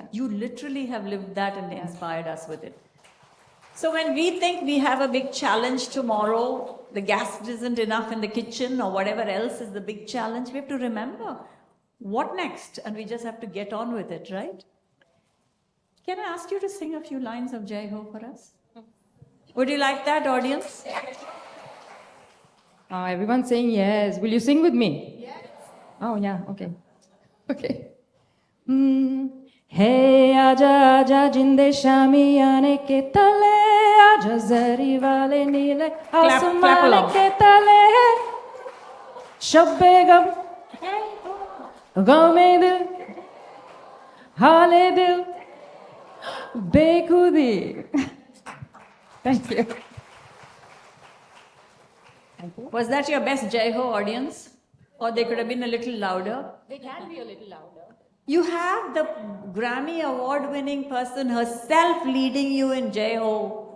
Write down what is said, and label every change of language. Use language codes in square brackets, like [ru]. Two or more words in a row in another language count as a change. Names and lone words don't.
[en] You literally have lived that and inspired us with it. So when we think we have a big challenge tomorrow, the gas isn't enough in the kitchen or whatever else is the big challenge, we have to remember what next? And we just have to get on with it, right? Can I ask you to sing a few lines of Jai Ho for us? Would you like that, audience? Everyone's saying yes. Will you sing with me? Yes. Oh, yeah, okay. Okay. [hi] हे, आजा, आजा, जिंदे शामियाने के तले, आजा ज़री वाले नीले आसमाने के तले, aja zari wale neele asmane ke tale, शब्बे ग़म, ग़मे दिल, हाले दिल, बेख़ुदी. [en] Thank you. Was that your best Jai Ho, audience? Or they could have been a little louder? They can be a little louder. You have the Grammy award-winning person herself leading you in Jai Ho.